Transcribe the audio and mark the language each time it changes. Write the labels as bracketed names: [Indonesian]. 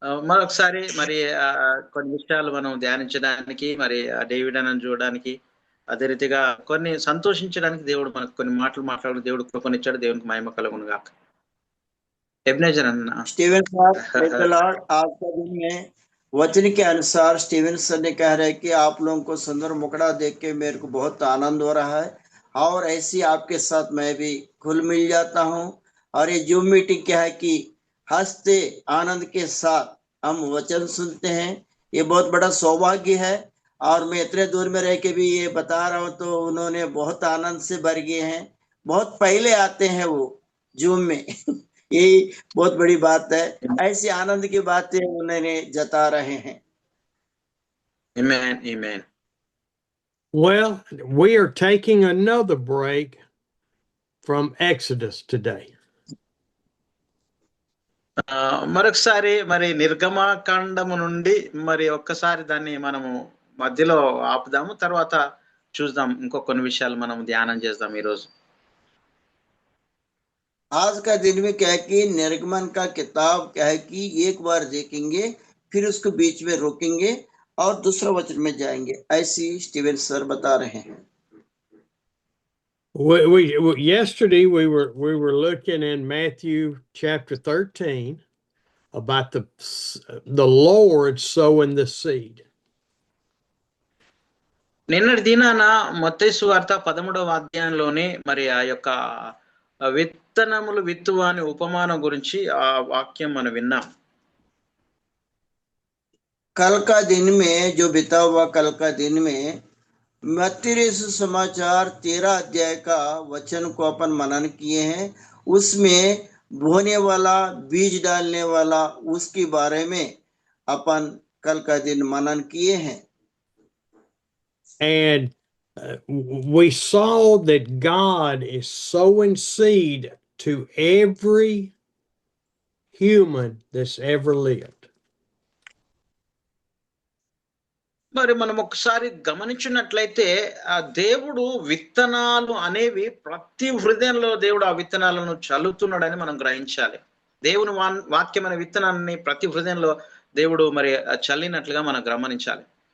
[Telugu] మరొకసారి మరి కొన్ని విషయాలు మనం ధ్యానించడానికి, మరి డేవిడ్ అని చూడడానికి, అదే రీతిగా కొన్ని సంతోషించడానికి దేవుడు మనకు కొన్ని మాటలు మాట్లాడు దేవుడు కృపనిచ్చాడు. దేవునికి మహిమ కలుగును గాక. एबनेजर अन्ना [Hindi] स्टीवन साहब, [English] Praise the Lord. [Hindi] आज का दिन में वचन के अनुसार स्टीवन सर ने कह रहे कि आप लोगों को सुंदर मुकड़ा देख के मेरे को बहुत आनंद हो रहा है और ऐसी आपके साथ मैं भी घुल मिल जाता हूं। और ये जूम मीटिंग क्या है कि हंसते आनंद के साथ हम वचन सुनते हैं। ये बहुत बड़ा सौभाग्य है और मैं इतने दूर में रह के भी ये बता रहा हूँ तो उन्होंने बहुत आनंद से भर गए हैं। बहुत पहले आते हैं वो जूम में यही बहुत बड़ी बात है। ऐसी आनंद की बातें उन्होंने जता रहे हैं। [English] Amen, amen. Well, we are taking another break from Exodus today. [Telugu] మరొకసారి మరి నిర్గమకాండము నుండి మరి ఒక్కసారి దాన్ని మనము మధ్యలో ఆపుదాము, తర్వాత చూద్దాం ఇంకో కొన్ని విషయాలు మనం ధ్యానం చేద్దాం ఈ రోజు. [Hindi] आज का दिन में क्या है कि निर्गमन का किताब क्या है कि एक बार देखेंगे, फिर उसको बीच में रोकेंगे और दूसरा वचन में जाएंगे, ऐसी स्टीवन सर बता रहे हैं। [English] Yesterday we were looking in Matthew chapter 13 about the Lord sowing the seed. [Telugu] నిన్నటి దినాన మత్తయి సువార్త 13వ అధ్యాయంలోనే మరి ఆ యొక్క విత్తనములు విత్తువ అనే ఉపమానం గురించి ఆ వాక్యం మనం విన్నాం. [Hindi] कल का दिन में जो बिता हुआ कल का दिन में मत्ती समाचार 13 अध्याय का वचन को अपन मनन किए हैं। उसमें बोने वाला बीज डालने वाला उसके बारे में अपन कल का दिन मनन किए हैं। [English] And we saw that God is sowing seed to every human that's ever lived. [Telugu] మరి మనం ఒకసారి గమనించినట్లయితే ఆ దేవుడు విత్తనాలు అనేవి ప్రతి హృదయంలో దేవుడు ఆ విత్తనాలను చల్లుతున్నాడని మనం గ్రహించాలి. దేవుని వాక్యం అనే విత్తనాన్ని ప్రతి హృదయంలో దేవుడు మరి చల్లినట్లుగా మనం గమనించాలి.